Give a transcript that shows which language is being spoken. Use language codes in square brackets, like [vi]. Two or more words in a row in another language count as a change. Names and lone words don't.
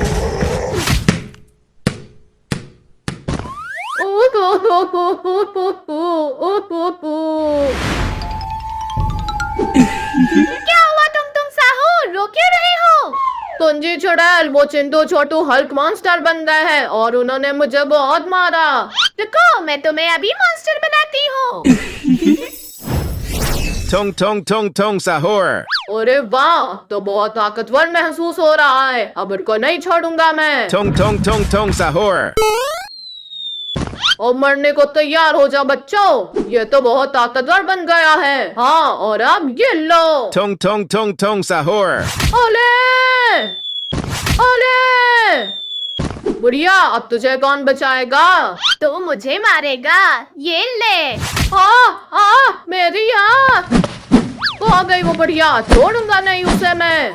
[hi] क्या हुआ तुम साहूर, रो क्यों रहे हो? तुंजी चुड़ैल, वो चिंटू छोटू हल्क मॉन्स्टर बन गए हैं और उन्होंने मुझे बहुत मारा। रुको, मैं तुम्हें अभी मॉन्स्टर बनाती हूँ। Tong tong tong tong sahur. अरे वाह, तो बहुत ताकतवर महसूस हो रहा है। अब इनको नहीं छोड़ूंगा मैं। Tong tong tong tong sahur. और मरने को तैयार हो जा बच्चों, ये तो बहुत ताकतवर बन गया है। हाँ, और अब ये लो। Tong tong tong tong sahur. ओले ओले। बुढ़िया, अब तुझे कौन बचाएगा? तो मुझे मारेगा। ये ले। मेरी कहाँ गई वो बुढ़िया? छोड़ूंगा नहीं उसे मैं।